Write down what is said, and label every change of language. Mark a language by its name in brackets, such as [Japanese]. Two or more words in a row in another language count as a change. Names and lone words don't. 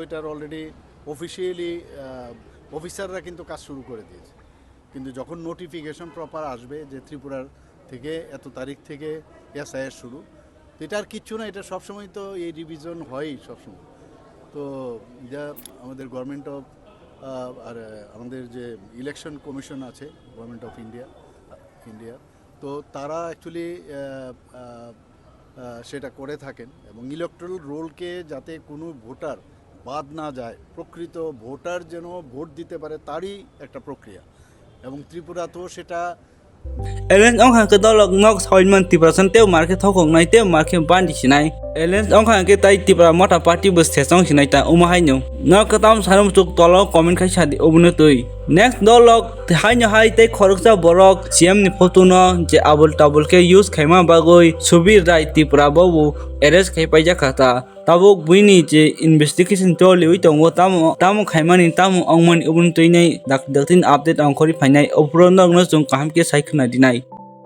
[Bangla] এটার [English] already officially [Bangla] অফিসাররা কিন্তু কাজ শুরু করে দিয়েছে কিন্তু যখন [English] notification proper [Bangla] আসবে যে ত্রিপুরার থেকে এত তারিখ থেকে এসআইআর শুরু তো এটা আর কিচ্ছু না এটা সবসময় তো এই রিভিশন হয়ই সবসময় তো যা আমাদের [English] government of [Bangla] আর আমাদের যে ইলেকশন কমিশন আছে [English] Government of India [Bangla] তো তারা অ্যাকচুয়ালি সেটা করে থাকেন এবং ইলেকট্রাল রোলকে যাতে কোনো ভোটার বাদ না যায় প্রকৃত ভোটার যেন ভোট দিতে পারে তারই একটা প্রক্রিয়া এবং ত্রিপুরা তো সেটা [Kok Borok] Alliance ong hang ke dolok nok soilman tipra san teu marke thokong nai teu marke bandi sinai Alliance ong hang ke tai tipra mota party bus sesong sinai ta umahai no nok katam sanum tuk tolo comment khai sadi obunu tui next dolok hai tai khoroksa borok CM ni photo no je abul tabul ke use khaima bagoi subir rai tipra babu arrest khai paija khata tabuk buini je investigation tole ui tongo tamo khaimani tamo ongman obunu tui nai daktin update ong khori phainai opro nok no chung kaham ke sai khna dinai